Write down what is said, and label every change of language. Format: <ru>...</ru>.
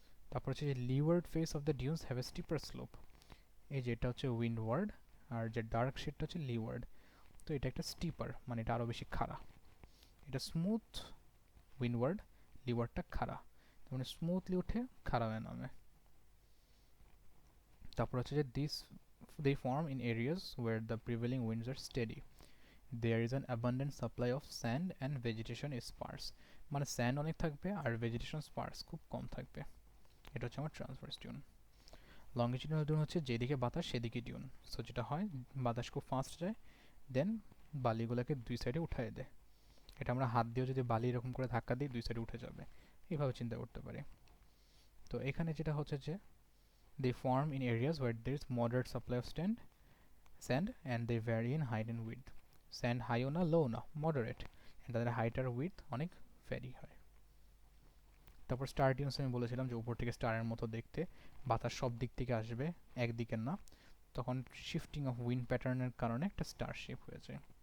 <bn>তারপর হচ্ছে যে</bn> <en>Leeward face of the dunes have a steeper slope.</en> <bn>এই যে এটা হচ্ছে উইন্ডওয়ার্ড আর যে ডার্ক শেডটা হচ্ছে লিওয়ার্ড। তো এটা একটা স্টিপার, মানে এটা আরও বেশি খাড়া। এটা স্মুথ উইন্ডওয়ার্ড, লিওয়ার্ডটা খাড়া, মানে স্মুথলি উঠে খাড়া হয়ে নামে। তারপর হচ্ছে যে</bn> <en>they form in areas where the prevailing winds are steady. There is an abundant supply of sand and vegetation is sparse.</en> <bn>মানে স্যান্ড অনেক থাকবে আর ভেজিটেশন স্পার্স খুব কম থাকবে। এটা হচ্ছে আমার ট্রান্সভার্স ডিউন। লংগিটিউডাল ডিউন হচ্ছে যেদিকে বাতাস সেদিকে ডিউন। সো যেটা হয় বাতাস খুব ফাস্ট যায়, দেন বালিগুলোকে দুই সাইডে উঠায় দেয়। এটা আমরা হাত দিয়েও যদি বালি এরকম করে ধাক্কা দিই দুই সাইডে উঠে যাবে, এইভাবে চিন্তা করতে পারি। তো এখানে যেটা হচ্ছে যে</bn> <en>they form in areas where there is moderate supply of sand and they vary in height and width.</en> <bn>Sand high না low না, moderate, and তাদের height আর width অনেক ভ্যারি হয়। তারপর স্টার ডিউনস আমি বলেছিলাম যে উপর থেকে স্টারের মতো দেখতে, বাতাস সব দিক থেকে আসবে একদিকে না, তখন শিফটিং অফ উইন্ড প্যাটার্নের কারণে একটা স্টার শেপ হয়ে যায়।</bn>